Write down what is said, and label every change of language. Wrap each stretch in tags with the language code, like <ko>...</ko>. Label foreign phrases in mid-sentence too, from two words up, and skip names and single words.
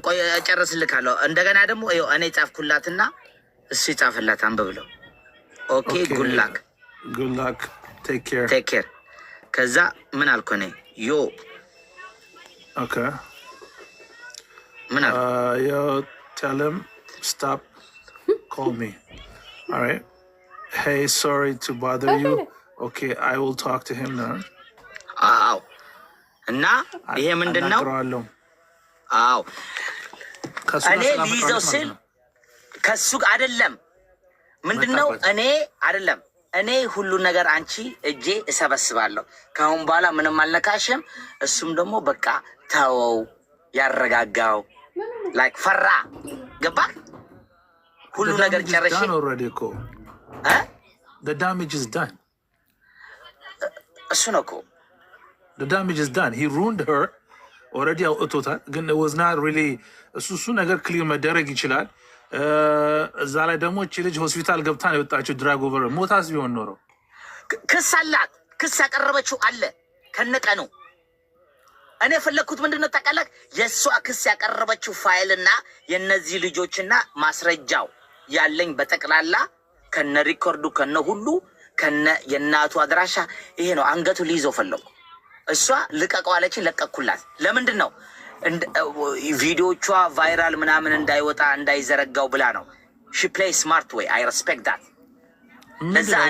<am>ቆይ እጨርስልካለሁ። እንደገና ደግሞ እኔ ጻፍኩላትና እሱ ይጻፍላት አንብብለው።</am> <en>okay good luck take care።</en> <am>ከዛ ምን አልኩ እኔ ኦኬ ምን አልኩ?</am> <en>tell him stop call me. All right. Hey, sorry to bother you. Okay, I will talk to him now.</en> <am>አዎ እና ይሄ ምንድነው? አዎ እኔ ሊይዘው ስል ከሱ አይደለም ምንድነው? እኔ አይደለም እኔ ሁሉ ነገር አንቺ እጄ እሰበስባለሁ። ከአሁን በኋላ ምንም አልነካሽም። እሱም ደግሞ በቃ ተወው፣ ያረጋጋው ላይክ ፈራ ገባ። ሁሉ ነገር ጨረሽ</am> <en>the damage is done</en> <am>እሱ ነው እኮ</am> <en>the damage is done. He ruined her already</en> <am>አውጥቶታል። ግን</am> <en>it was not really</en> <am>እሱ ነገር ክሊር መደረግ ይችላል። እዛ ላይ ደግሞ እቺ ልጅ ሆስፒታል ገብታ ነው የወጣችው። ድራግ ኦቨር ሞታስ ቢሆን ኖሮ ክስ አላት። ክስ ያቀረበችው አለ ከነቀኑ። እኔ የፈለግኩት ምንድነው ታውቃለህ? የእሷ ክስ ያቀረበችው ፋይልና የነዚህ ልጆችና ማስረጃው ያለኝ በጠቅላላ ከነ ሪኮርዱ ከነ ሁሉ ከነ የእናቱ አድራሻ ይሄ ነው። አንገቱ ሊይዘው ፈለጉ። እሷ ልቀቀው አለችኝ፣ ለቀኩላት። ለምንድን ነው ቪዲዮቿ ቫይራል ምናምን እንዳይወጣ እንዳይዘረጋው ብላ ነው።</am> <en>she play smart</en> <am>ወይ</am> <en>I respect that።</en> <am>ለዛ እኔ</am>